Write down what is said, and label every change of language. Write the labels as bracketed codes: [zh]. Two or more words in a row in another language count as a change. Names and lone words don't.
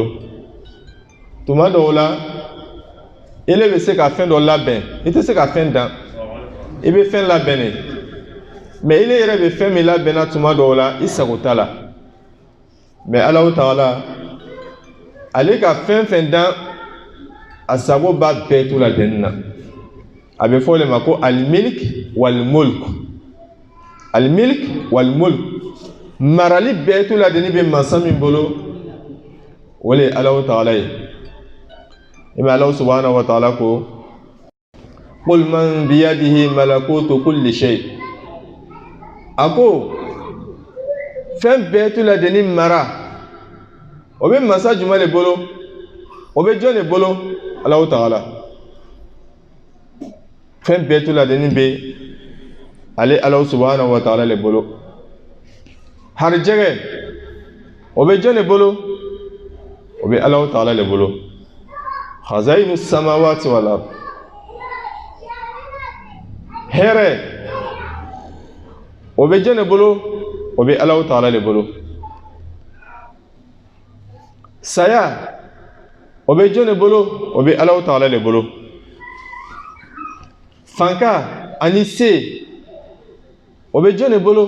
[bm] Tuma dɔw la i le bɛ se ka fɛn dɔ labɛn i tɛ se ka fɛn dan i bɛ fɛn labɛn de, mais i le yɛrɛ bɛ fɛn min labɛnna tuma dɔw la i sago t'a la. Mais Allah Ta'ala ale ka fɛn fɛn dan a sago b'a bɛɛ tu la deni na. A bɛ fɔ o de ma ko [ar] الملك والملك. الملك والملك. [bm] Marali bɛɛ tu la deni bɛ masa min bolo o le ye Allah Ta'ala ye. I bɛ Allah [ar] سبحانه وتعالى [bm] ko [ar] قل من بيده ملكوت كل شيء. [bm] A ko fɛn bɛɛ tu la deni mara o bɛ masa jumɛn de bolo? O bɛ jɔn de bolo? Allah Ta'ala. Fɛn bɛɛ tu la deni bɛ ale Allah [ar] سبحانه وتعالى [bm] le bolo. Harijɛgɛ o bɛ jɔn de bolo? O bɛ Allah Ta'ala le bolo. [ar] خزائن السماوات والأرض. [bm] Hɛrɛ o bɛ jɔn de bolo? O bɛ Allah Ta'ala le bolo. Saya o bɛ jɔn de bolo? O bɛ Allah Ta'ala le bolo. Fanka ani se o bɛ jɔn de bolo?